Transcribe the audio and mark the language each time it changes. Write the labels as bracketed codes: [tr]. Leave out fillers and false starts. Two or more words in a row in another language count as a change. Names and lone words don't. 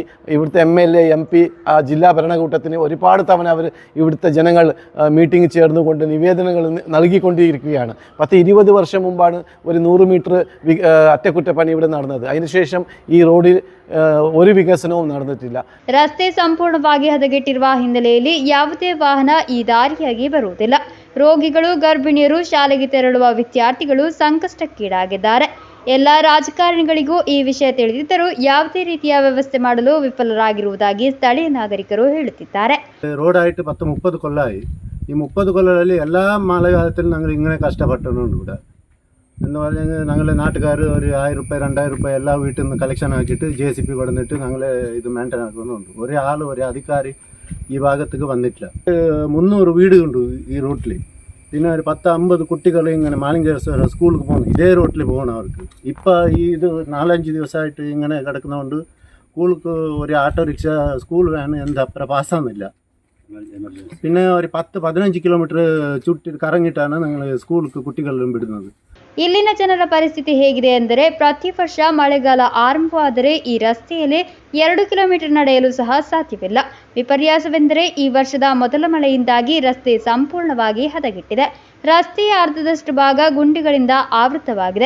[ml] ഇവിടുത്തെ MLA, MP, ജില്ലാ ഭരണകൂട്ടത്തിന് ഒരുപാട് തവണ അവർ ഇവിടുത്തെ ജനങ്ങൾ മീറ്റിംഗ് ചേർന്നുകൊണ്ട് നിവേദനങ്ങൾ നൽകിക്കൊണ്ടിരിക്കുകയാണ്. 10-20 വർഷം മുമ്പാണ് ഒരു 100 മീറ്റർ അറ്റകുറ്റപ്പണി ഇവിടെ നടന്നത്. അതിനുശേഷം ഈ റോഡിൽ ഒരു വികസനവും നടന്നിട്ടില്ല. [kn] ರಸ್ತೆ ಸಂಪೂರ್ಣವಾಗಿ ಹದಗೆಟ್ಟಿರುವ ಹಿನ್ನೆಲೆಯಲ್ಲಿ ಯಾವುದೇ ವಾಹನ ಈ ದಾರಿಯಾಗಿ ಬರುವುದಿಲ್ಲ. ರೋಗಿಗಳು, ಗರ್ಭಿಣಿಯರು, ಶಾಲೆಗೆ ತೆರಳುವ ವಿದ್ಯಾರ್ಥಿಗಳು ಸಂಕಷ್ಟಕ್ಕೀಡಾಗಿದ್ದಾರೆ. ಎಲ್ಲ ರಾಜಕಾರಣಿಗಳಿಗೂ ಈ ವಿಷಯ ತಿಳಿದಿದ್ದರೂ ಯಾವುದೇ ರೀತಿಯ ವ್ಯವಸ್ಥೆ ಮಾಡಲು ವಿಫಲರಾಗಿರುವುದಾಗಿ ಸ್ಥಳೀಯ നാഗരികರು ಹೇಳುತ್ತಿದ್ದಾರೆ. [ml] ರೋಡ್ ആയിട്ട് 10-30 കൊല്ലമായി. ഈ 30 കൊല്ലങ്ങളിൽ എല്ലാ മഴക്കാലത്തിലും ഞങ്ങൾ ഇങ്ങനെ കഷ്ടപ്പെട്ടിട്ടുണ്ട്. ഇവിടെ എന്ന് പറഞ്ഞാൽ ഞങ്ങൾ നാട്ടുകാർ ഒരു 1000 രൂപ 2000 രൂപ എല്ലാ വീട്ടിൽ നിന്ന് കളക്ഷൻ ആക്കിയിട്ട് JCB കൊടുത്തിട്ട് ഞങ്ങൾ ഇത് മെയിൻറ്റെയിൻ ആക്കുന്നുണ്ട്. ഒരാൾ ഒരു അധികാരി ഈ ഭാഗത്തേക്ക് വന്നിട്ടില്ല. 300 വീടുണ്ട് ഈ റൂട്ടിൽ. പിന്നെ ഒരു 10-50 കുട്ടികൾ ഇങ്ങനെ മാലിംഗേശ്വര സ്കൂളിൽ പോകുന്നു. ഇതേ റൂട്ടിൽ പോകണം അവർക്ക്. ഇപ്പോൾ ഈ ഇത് 4-5 ദിവസമായിട്ട് ഇങ്ങനെ കിടക്കുന്നതുകൊണ്ട് സ്കൂൾക്ക് ഒരു ഓട്ടോറിക്ഷ സ്കൂൾ വാൻ എന്താ അപ്പുറം പാസ്സാകുന്നില്ല. പിന്നെ ഒരു 10-15 കിലോമീറ്റർ ചുറ്റി കറങ്ങിയിട്ടാണ് ഞങ്ങൾ സ്കൂൾക്ക് കുട്ടികളെല്ലാം വിടുന്നത്. [kn] ಇಲ್ಲಿನ ಜನರ ಪರಿಸ್ಥಿತಿ ಹೇಗಿದೆ ಎಂದರೆ ಪ್ರತಿ ವರ್ಷ ಮಳೆಗಾಲ ಆರಂಭವಾದರೆ ಈ ರಸ್ತೆಯಲ್ಲಿ 2 ಕಿಲೋಮೀಟರ್ ನಡೆಯಲು ಸಹ ಸಾಧ್ಯವಿಲ್ಲ. ವಿಪರ್ಯಾಸವೆಂದರೆ ಈ ವರ್ಷದ ಮೊದಲ ಮಳೆಯಿಂದಾಗಿ ರಸ್ತೆ ಸಂಪೂರ್ಣವಾಗಿ ಹದಗೆಟ್ಟಿದೆ. ರಸ್ತೆಯ ಅರ್ಧದಷ್ಟು ಭಾಗ ಗುಂಡಿಗಳಿಂದ ಆವೃತವಾಗಿದೆ.